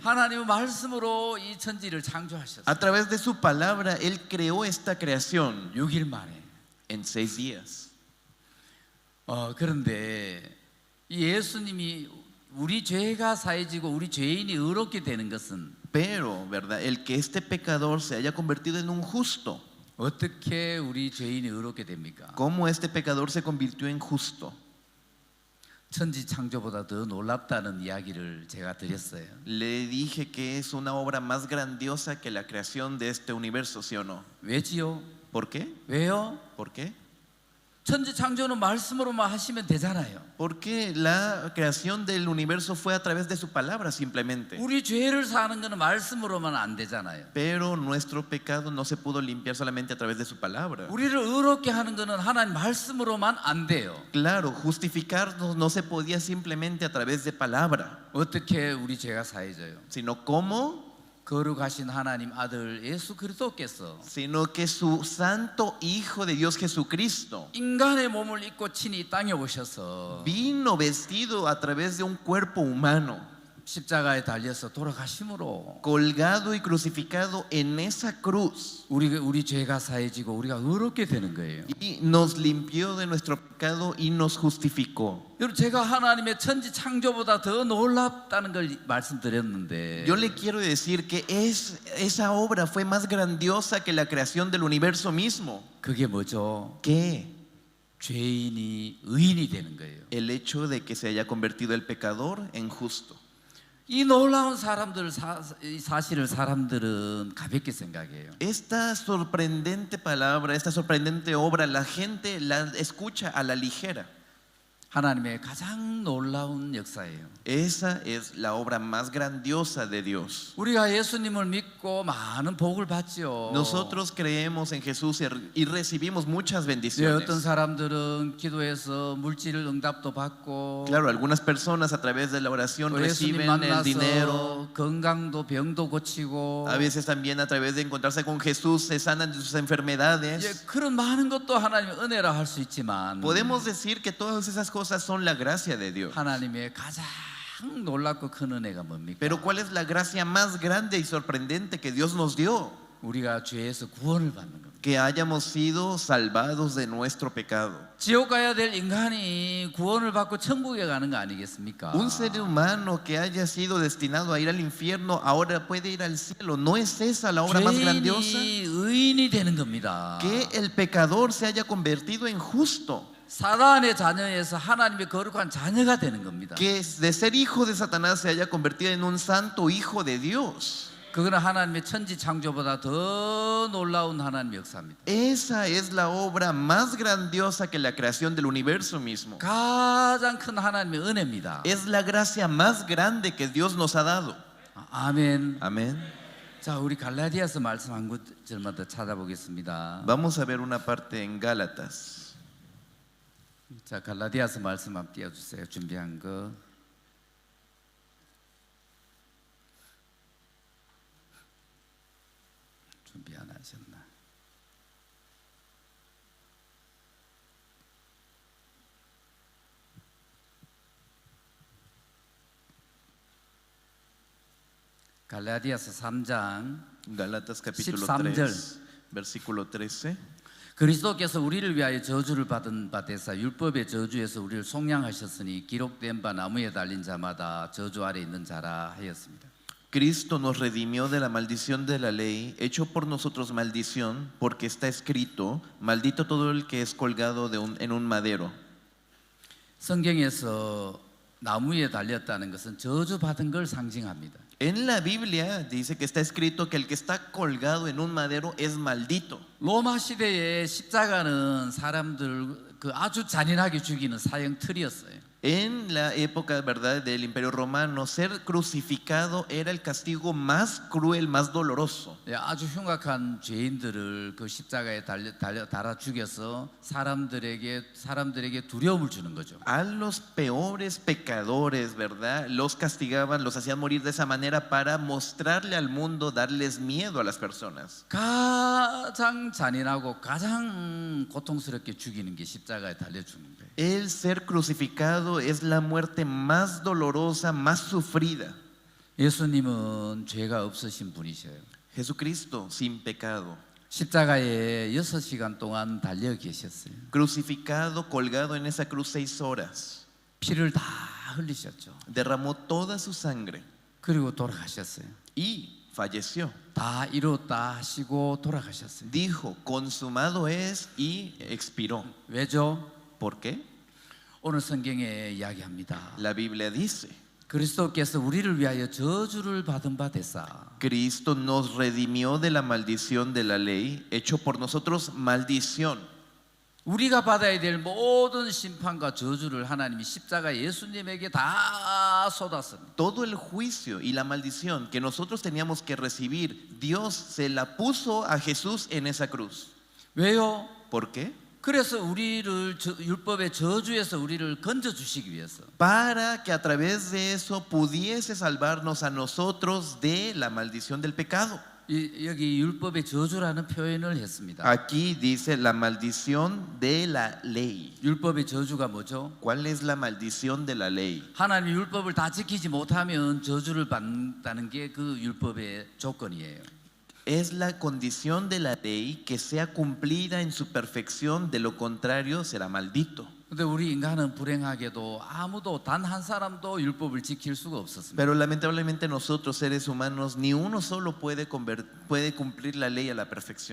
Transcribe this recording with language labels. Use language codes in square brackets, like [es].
[ko] 하나님의 말씀으로 이 천지를 창조하셨어요. [es] A través de su palabra, Él creó esta creación [ko] 6일 만에. [es] en 6 días. [ko] 그런데 이 예수님이 우리 죄가 사해지고 우리 죄인이 의롭게 되는 것은 [es] Pero, ¿verdad? El que este pecador se haya convertido en un justo. [ko] 어떻게 우리 죄인이 의롭게 됩니까? [es] ¿Cómo este pecador se convirtió en justo? [ko] 천지 창조보다 더 놀랍다는 이야기를 제가 드렸어요. [es] Le dije que es una obra más grandiosa que la creación de este universo, ¿sí o no? [ko] 왜지요? [es] ¿Por qué? [ko] 왜요? [es] ¿Por qué? [ko] 천지 창조는 말씀으로만 하시면 되잖아요. [es] Porque la creación del universo fue a través de su palabra simplemente. [ko] 우리 죄를 사는 거는 말씀으로만 안 되잖아요. [es] Pero nuestro pecado no se pudo limpiar solamente a través de su palabra. [ko] 우리를 의롭게 하는 거는 하나님 말씀으로만 안 돼요. [es] Claro, justificarnos no se podía simplemente a través de palabra, [ko] 어떻게 우리 죄가 사해져요? [es] sino cómo, [ko] 거룩하신 하나님 아들 예수 그리스도께서 [es] sino que su santo Hijo de Dios Jesucristo [ko] 인간의 몸을 입고 친히 이 땅에 오셔서 [es] vino vestido a través de un cuerpo humano, [ko] 십자가에 달려서 돌아가심으로 [es] colgado y crucificado en esa cruz, [ko] 우리 죄가 사해지고 우리가 의롭게 되는 거예요. [es] y nos limpió de nuestro pecado y nos justificó. [ko] 여러분, 제가 하나님의 천지 창조보다 더 놀랍다는 걸 말씀드렸는데 [es] Yo le quiero decir que esa obra fue más grandiosa que la creación del universo mismo. [ko] 그게 뭐죠? [es] ¿Qué? [ko] 죄인이 의인이 되는 거예요. [es] El hecho de que se haya convertido el pecador en justo. [ko] 이 놀라운 사실을 사람들은 가볍게 생각해요. [es] Esta sorprendente palabra, esta sorprendente obra, la gente la escucha a la ligera. [ko] 하나님의 가장 놀라운 역사예요. [es] Esa es la obra más grandiosa de Dios. [ko] 우리가 예수님을 믿고 많은 복을 받죠. [es] Nosotros creemos en Jesús y recibimos muchas [ko] 어떤 [es] bendiciones. [ko] 사람들은 기도해서 물질 응답도 받고, [es] Claro, algunas personas a través de la oración [ko] 또 예수님 [es] reciben el dinero. [ko] 만나서 건강도 병도 고치고, [es] A veces también a través de encontrarse con Jesús se sanan de sus enfermedades. [ko] 그런 많은 것도 하나님의 은혜라 할 수 있지만 [es] Podemos decir que todas esas cosas son la gracia de Dios. [ko] 하나님의 가장 놀랍고 큰 은혜가 뭡니까? [es] Pero ¿cuál es la gracia más grande y sorprendente que Dios nos dio? [ko] 우리가 죄에서 구원을 받는 겁니다. [es] Que hayamos sido salvados de nuestro pecado. [ko] 지옥 가야 될 인간이 구원을 받고 천국에 가는 거 아니겠습니까? [es] Un ser humano que haya sido destinado a ir al infierno ahora puede ir al cielo. ¿No es esa la obra más grandiosa? [ko] 죄인이 의인이 되는 겁니다. [es] Que el pecador se haya convertido en justo. [ko] 사단의 자녀에서 하나님의 거룩한 자녀가 되는 겁니다. [es] Que de ser hijo de Satanás se haya convertido en un santo hijo de Dios. [ko] 그거는 하나님의 천지 창조보다 더 놀라운 하나님의 역사입니다. [es] Esa es la obra más grandiosa que la creación del universo mismo. [ko] 가장 큰 하나님의 은혜입니다. [es] Es la gracia más grande que Dios nos ha dado. [ko] 아멘. [es] Amén. [ko] 자, 우리 갈라디아서 말씀 한 구절만 더 찾아보겠습니다. [es] Vamos a ver una parte en Gálatas. [ko] 자, 갈라디아서 말씀 한번 띄워주세요. 준비한 거. 준비 안 하셨나? 갈라디아서 3장 [es] Gálatas capítulo [ko] 13 [es] 3, versículo 13. [ko] 그리스도께서 우리를 위하여 저주를 받은 바 되사 율법의 저주에서 우리를 속량하셨으니 기록된 바 나무에 달린 자마다 저주 아래 있는 자라 하였습니다. [es] Cristo nos redimió de la maldición de la ley, hecho por nosotros maldición, porque está escrito, maldito todo el que es colgado en un madero. [ko] 성경에서 나무에 달렸다는 것은 저주 받은 걸 상징합니다. [es] En la Biblia dice que está escrito que el que está colgado en un madero es maldito. [ko] 로마 시대에 십자가는 사람들 그 아주 잔인하게 죽이는 사형 틀이었어요. [es] En la época, ¿verdad?, del Imperio Romano, ser crucificado era el castigo más cruel, más doloroso. [ko] 예, 아주 흉악한 죄인들을 그 십자가에 달아 죽여서 사람들에게 두려움을 주는 거죠. [es] A los peores pecadores, ¿verdad?, los castigaban, los hacían morir de esa manera para mostrarle al mundo, darles miedo a las personas. [ko] 가장 잔인하고 가장 고통스럽게 죽이는 게 십자가에 달려 죽는 거예요. [es] El ser crucificado es la muerte más dolorosa, más sufrida. [ko] 예수님은 죄가 없으신 분이셔요. [es] Jesucristo, sin pecado, [ko] 십자가에 6시간 동안 달려 계셨어요. [es] crucificado, colgado en esa cruz 6 horas, [ko] 피를 다 흘리셨죠. [es] derramó toda su sangre [ko] 그리고 돌아가셨어요. [es] y falleció. [ko] 다 이뤘다 하시고 돌아가셨어요. [es] Dijo, consumado es, y expiró. [ko] 왜죠? [es] ¿Por qué? [ko] 오늘 성경에 이야기합니다. [es] La Biblia dice, [ko] 그리스도께서 우리를 위하여 저주를 받은 바 되사 [es] Cristo nos redimió de la maldición de la ley, hecho por nosotros maldición. [ko] 우리가 받아야 될 모든 심판과 저주를 하나님이 십자가 예수님에게 다 쏟았습니다. [es] Todo el juicio y la maldición que nosotros teníamos que recibir, Dios se la puso a Jesús en esa cruz. [ko] 왜요? [es] ¿Por qué? [ko] 그래서 우리를 율법의 저주에서 우리를 건져 주시기 위해서. [es] Para que a través de eso pudiese salvarnos a nosotros de la maldición del pecado. [ko] 여기 율법의 저주라는 표현을 했습니다. [es] Aquí dice la maldición de la ley. [ko] 율법의 저주가 뭐죠? [es] ¿Cuál es la maldición de la ley? [ko] 하나님이 율법을 다 지키지 못하면 저주를 받는다는 게 그 율법의 조건이에요. [es] Es la condición de la ley que sea cumplida en su perfección, de lo contrario será maldito. [ko] 근데 우리 인간은 불행하게도 아무도 단 한 사람도 율법을 지킬 수가 없었습니다. [es] Pero lamentablemente nosotros seres humanos ni uno solo puede cumplir la ley a la perfección.